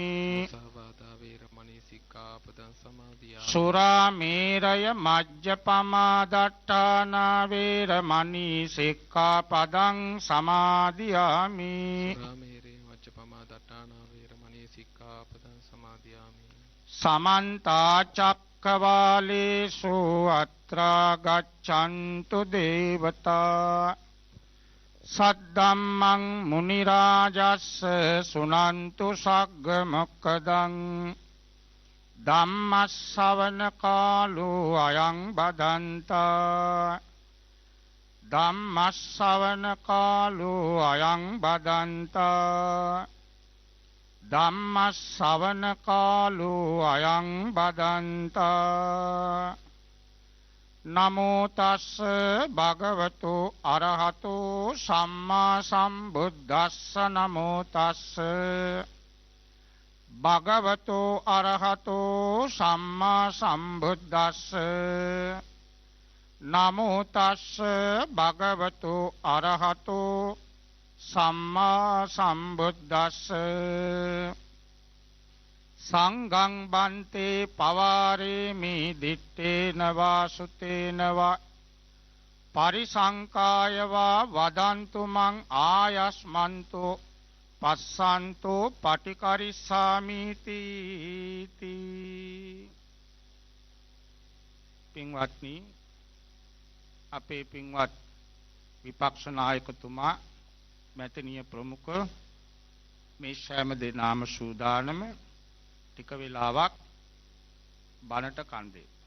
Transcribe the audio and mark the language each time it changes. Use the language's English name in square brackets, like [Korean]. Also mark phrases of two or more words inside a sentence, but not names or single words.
[Pali] මුසාවාදා වේරමණී සික්ඛාපදං සමාදියාමි. සුරාමේරය මජ්ජපමා දට්ඨානා වේරමණී සික්ඛාපදං සමාදියාමි. සුරාමේරේ මච්චපමා දට්ඨානා වේරමණී සික්ඛාපදං සමාදියාමි. සමන්ත චක්කවාලේසු අත්‍රා ගච්ඡන්තු දේවතා සද්දම්මං මුනි රාජස්ස සුනන්තු සග්ග මොක්ඛදං ධම්මස්සවන කාලෝ අයං බදන්තා ධම්මස්සවන කාලෝ අයං බදන්තා ධම්මස්සවන කාලෝ අයං බදන්තා නමෝ තස්ස භගවතු අරහතෝ සම්මා සම්බුද්දස්ස නමෝ තස්ස භගවතු අරහතෝ සම්මා සම්බුද්දස්ස නමෝ තස්ස භගවතු අරහතෝ සම්මා සම්බුද්දස්ස සංඝං බන්තේ පවාරේමි දිත්තේන වාසුතේන වා පරිසංකාය වා වදන්තු මං ආයස්මන්තෝ පස්සන්තෝ පටිකරිස්සාමි තීති. [Sinhala] පින්වත්නි, අපේ පින්වත් විපක්ෂ නායකතුමා මැතිනිය ප්‍රමුඛ මේ සෑම දෙනාම සූදානම ටික වෙලාවක් බණට කන්දේ.